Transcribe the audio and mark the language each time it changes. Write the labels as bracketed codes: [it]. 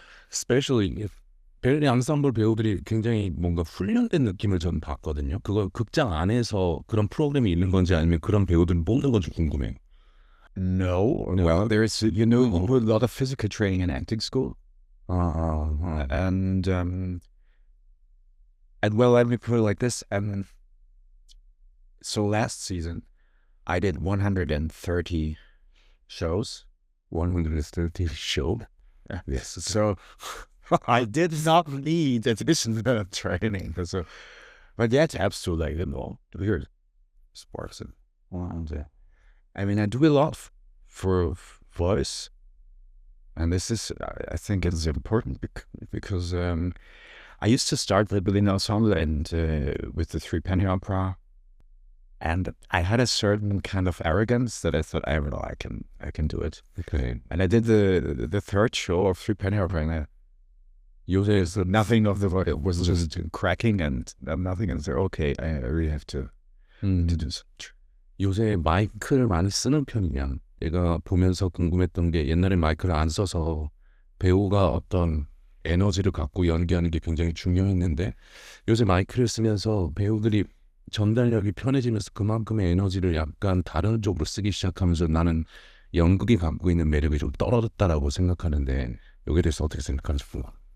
[en] Especially if [ko] 벨리 앙상블 배우들이 굉장히 뭔가 훈련된 느낌을 전 받거든요. 그거 극장 안에서 그런 프로그램이 있는 건지 아니면 그런 배우들을 뽑는 건지 궁금해요. [en] No. Well, there's a lot of physical training in acting school, and well, let me put it like this. So last season I did 130 shows. 130 show? Yes. So I did not need additional training. So, but yeah, it's absolutely weird sports and I mean, I do a lot for voice, and this is I think it's important because I used to start the Berlin Ensemble and with the Three Penny Opera. And I had a certain kind of arrogance that I thought, I don't know, I can do it. Okay. And I did the third show of Three Penny Opera, and usually nothing of the it was just cracking and nothing. And I said, okay, I really have to do something. [ko] 요새 마이크를 많이 쓰는 편이냐? 내가 보면서 궁금했던 게 옛날에 마이크를 안 써서 배우가 어떤 에너지를 갖고 연기하는 게 굉장히 중요했는데 요새 마이크를 쓰면서 배우들이 전달력이 편해지면서 그만큼의 에너지를 약간 다른 쪽으로 쓰기 시작하면서 나는 연극이 갖고 있는 매력이 좀 떨어졌다라고 생각하는데 여기에 대해서 어떻게 생각하는지 궁금해.